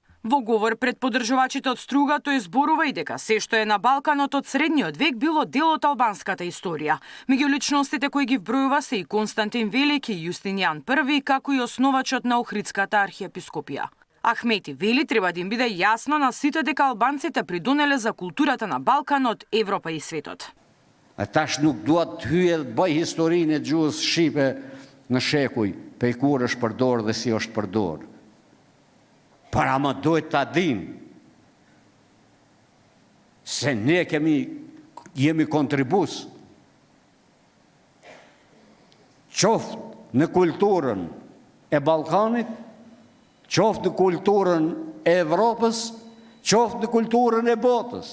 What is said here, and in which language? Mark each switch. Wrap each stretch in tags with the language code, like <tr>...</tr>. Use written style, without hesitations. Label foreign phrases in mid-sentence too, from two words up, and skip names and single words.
<mk>Во говор пред поддржувачите од Струга тој зборува и дека се што е на Балканот од средниот век било дел од албанската историја. Меѓу личностите кои ги вбројува се и Константин Велики и Јустинијан I, како и основачот на Охридската архиепископија. Ахмети вели треба да им биде јасно на сите дека албанците придонеле за културата на Балканот, Европа и светот.</mk> <sq>Tash nuk duat hyje dhe bëj historinë e gjuhës shqipe në shekuj, pe kur është përdorë dhe si është përdorë. Para më duhet ta dim se ne jemi kontribus qoftë në kulturën e Ballkanit, qoftë në kulturën e Evropës, qoftë në kulturën e botës.</sq>